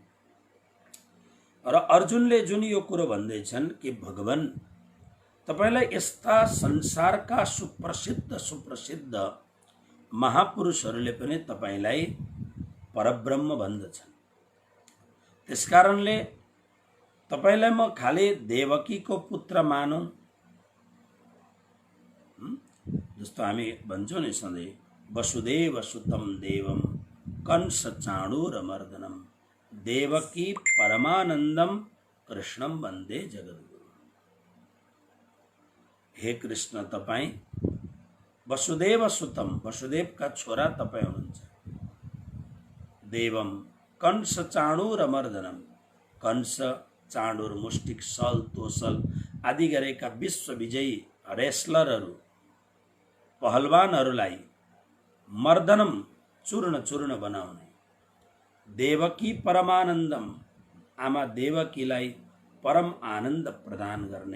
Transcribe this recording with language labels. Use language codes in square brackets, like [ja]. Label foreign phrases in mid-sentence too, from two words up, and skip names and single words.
[ne] र अर्जुनले जुन यो कुरो भन्दैछन् कि भगवान तपाईलाई यस्ता संसारका सुप्रसिद्ध महापुरुषहरूले पनि तपाईलाई परब्रह्म भन्दछन्। त्यसकारणले तपाईलाई म खाली देवकीको पुत्र मानौं, जस्तो हामी भन्छौं नि सधैँ, [sa] वसुदेव सुतं देवम कंस चाणूरमर्दनम देवकी परमानन्दम कृष्णम वन्दे जगद्गुरु। [ne] हे कृष्ण, तपाई [sa] वसुदेव सुतम, [ne] वसुदेवका छोरा तपाई हुनुहुन्छ। [sa] देवम कंस चाणूरमर्दनम, कंस, चाणूर, मुष्टिक, [ne] सल, तोसल आदि गरेका विश्व विजयी रेस्लरहरू, पहलवानहरूलाई मर्दनम, चूर्ण चूर्ण बनाउने, [sa] देवकी परमानन्दम, [ne] आमा देवकीलाई परम आनन्द प्रदान गर्ने।